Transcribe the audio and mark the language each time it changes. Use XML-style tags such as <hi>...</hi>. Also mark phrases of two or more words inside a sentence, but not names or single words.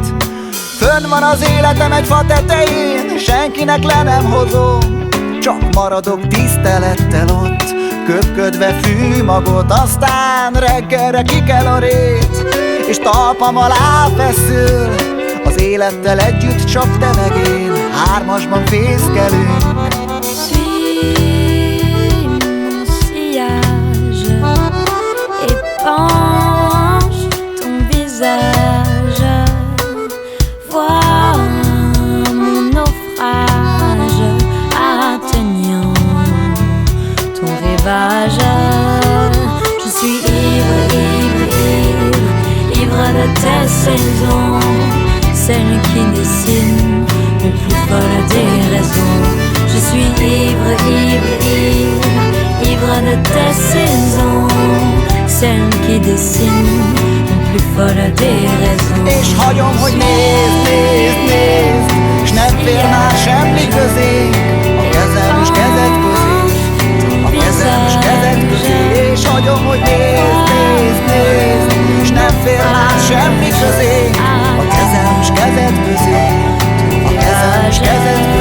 <hu>Fönn van az életem egy fa tetején, senkinek le nem hozom, csak maradok tisztelettel ott, köpködve fűmagot. Aztán reggelre kikel a rét, és talpam alá feszül. Az élettel együtt csak te meg én, hármasban fészkelünk.</hu> <fr>Suis mon sillage, épanche ton visage, vois mon naufrage, atteignant ton rivage. Je suis ivre, ivre, ivre, ivre de tes saisons, celle qui dessine le plus folle des raisons. Je suis ivre, ivre, ivre, ivre de tes saisons, celle qui dessine le plus folle des raisons.</fr> <hu>És hagyom, hogy nézd, nézd, nézd, s nem fér már semmi közé a kezem s kezed közé, a kezem s kezed közé. És hagyom, hogy nézd, nézd, nézd, s nem fér már semmi közé a kezem s kezed közé, a kezem s kezed</hu>